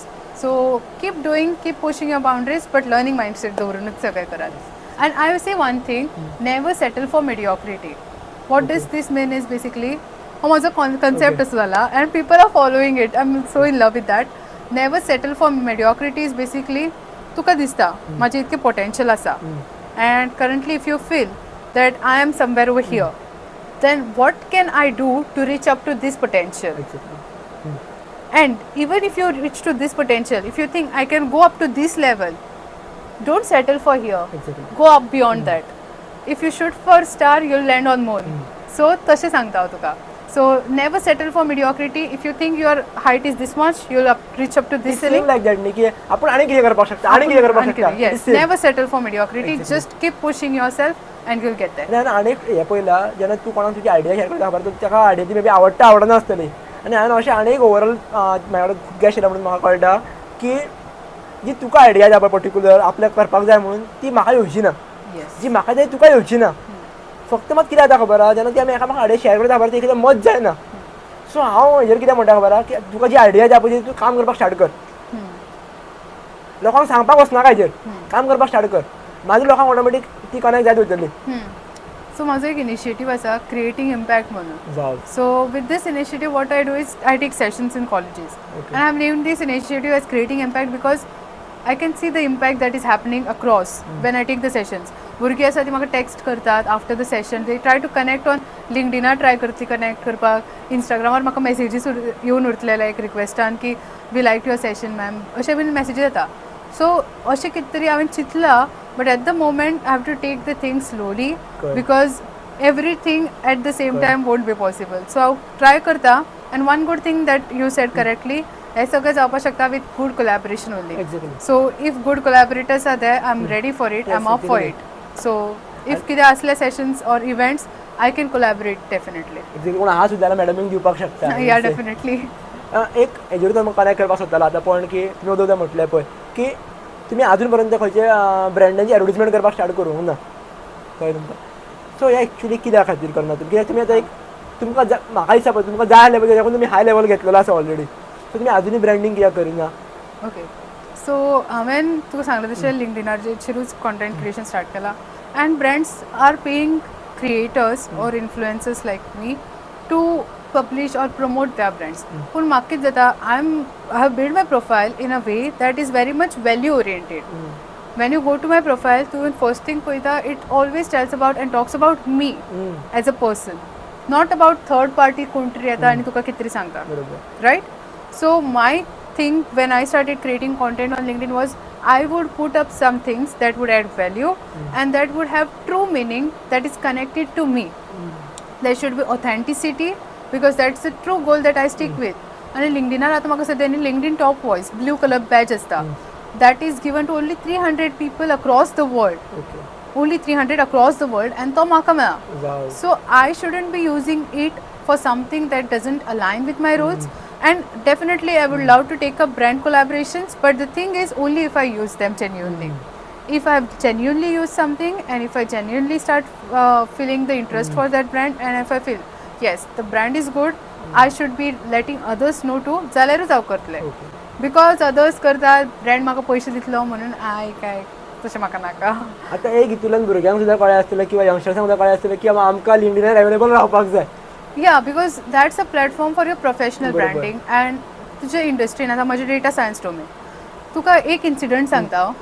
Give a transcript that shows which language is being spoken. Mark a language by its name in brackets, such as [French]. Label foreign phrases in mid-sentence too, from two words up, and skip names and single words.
[English] So keep pushing your boundaries, but learning mindset [Konkani] दवरूनच सगळें करात. [English] And I will say one thing, never settle for mediocrity. What does this mean is basically, [Konkani] हो माझो कन्सेप्ट असो जाला [English] and people are following it. I'm so in love with that. Never settle for mediocrity is basically [Konkani] तुका दिसता माझे इतके potential आसा [English] and currently if you feel that I am somewhere over here, then what can I do to reach up to this potential? And even if you reach to this potential, if you think I can go up to this level, don't settle for here. Go up beyond that. If you shoot for star, you'll land on moon. [Konkani] So तशें सांगता हांव तुका. [English] So never settle for mediocrity. If you think your height is this much, you'll reach up to this ceiling. Like that [Konkani] नी की आपण आणि कितें करपाक शकता, आणि कितें करपाक शकता. [English] Yes, never settle for mediocrity. Just keep pushing yourself and you'll get there. [Konkani] आणि हे पयला जेन्ना तूं कोणाक तुजी आयडिया शेअर करता खबर ताका आयडिया ती [English] may be [Konkani] आवडटा आवडना आसतली. आनी हांवें अशें आनी एक ओवरऑल म्हाज्या कडेन गॅस येयला म्हणून म्हाका कळटा की जी तुका आयडिया जाय पर्टिक्युलर आपल्याक करपाक जाय म्हणून ती म्हाका येवची ना, जी म्हाका जाय तुका येवची ना. फक्त मात कितें जाता खबर आहा, जेन्ना ती आमी एकामेकाक आयडिया शेअर करता खबर ती कितें मत जायना. सो हांव हेजेर कितें म्हणटा खबर आहा की तुका जी आयडिया जाय पळय तूं काम करपाक स्टार्ट कर. लोकांक सांगपाक वचनाका हेजेर, काम करपाक स्टार्ट कर. मागीर लोकांक ऑटोमॅटीक ती कनेक्ट जायत वयतली. सो माझो एक इनिशिएटीव आसा [English] creating impact [Konkani] म्हणून. [English] so with this initiative what I do is I take sessions in colleges and I have named this initiative as creating impact because I can see the impact that is happening across when I take the sessions. [Konkani] भुरगीं आसा ती म्हाका टेक्स्ट करतात [English] after the session. they try to connect on LinkedInar [Konkani] ट्राय करतली कनेक्ट करपाक. इंस्टाग्रामार म्हाका मेसेजीस येवन उरतले लायक रिक्वेस्टान की [English] we like your session ma'am [Konkani] अशें बीन मेसेजीस येता. [English] सो [Konkani] अशें कितें तरी हांवें चिंतलां [English] but at the moment I have to take the things slowly because everything at the same time won't be possible. सो [Konkani] हांव ट्राय करता [English] and one good thing that you said correctly [Konkani] हे सगळें जावपाक शकता [English] with good collaboration only. so if good collaborators are there I am ready for it, I am up for it, आय एम अप फॉर इट. so if [Konkani] कितें असले [English] sessions or events I can collaborate definitely. [Konkani] कोण आहा सुद्दां मॅडमीक दिवपाक शकता. [English] ya definitely. [Konkani] एक हेजेर म्हाका कनेक्ट करपाक सोदतालो आतां पण की तुमी दोन म्हटलें पळय की तुमी आजून पर्यंत खंयचे ब्रँडांची एडवर्टिजमेंट करपाक स्टार्ट करूंक ना कळ्ळें तुमकां. सो हे एक्चुली कित्या खातीर करना तुमी, कित्याक तुमी आतां एक तुमकां म्हाका दिसता पळय तुमकां जाय लेवल तेच्याकून तुमी [English] high level [Konkani] घेतलेलो आसा ऑलरेडी. सो तुमी आजुनूय ब्रँडींग कित्याक करिना. [English] okay so [Konkani] हांवें तुका सांगलें तशें लिंक्डइनाचेरूच [English] content creation start केलां and brands are paying creators or influencers like me to publish or promote their brands. [Konkani] पूण म्हाका कितें जाता [English] I have built my profile in a way that is very much value oriented. When you go to my profile, तूं first thing पळयता it always tells about and talks about me as a person, not about third party [Konkani] कोण तरी येता आनी तुका कितें तरी सांगता, [English] right? So my thing when I started creating content on LinkedIn was I would put up some things that would add value and that would have true meaning that is connected to me. There should be authenticity because that's the true goal that I stick with. And LinkedInar [Konkani] आता म्हाका सद्यानी [English] LinkedIn top voice blue color badge आसता that is given to only 300 people across the world. Only 300 across the world and [Konkani] तो म्हाका मेळ्ळा. [English] So I shouldn't be using it for something that doesn't align with my roles. And definitely I would love to take up brand collaborations, but the thing is only if I use them genuinely. If I have genuinely used something and if I genuinely start feeling the interest for that brand and if I feel yes the brand is good, I should be letting others know too, [Konkani] जाल्यारूच हांव करतलें. [English] because others [Konkani] करतात ब्रँड म्हाका पयशे दितलो म्हणून आय काय तशें म्हाका नाका. आतां एक हितूंतल्यान भुरग्यांक सुद्दां कळ्ळें आसतलें किंवा यंगस्टर्सांक सुद्दां कळ्ळें आसतलें की आमकां लिंक्डइनार अवेलेबल रावपाक जाय. [English] ya because that's a platform for your professional [Konkani] बरोबर. [English] branding and [Konkani] तुज्या इंडस्ट्रीन आतां म्हजें [English] data science [Konkani] डोमेन तुका एक इन्सिडंट सांगता हांव.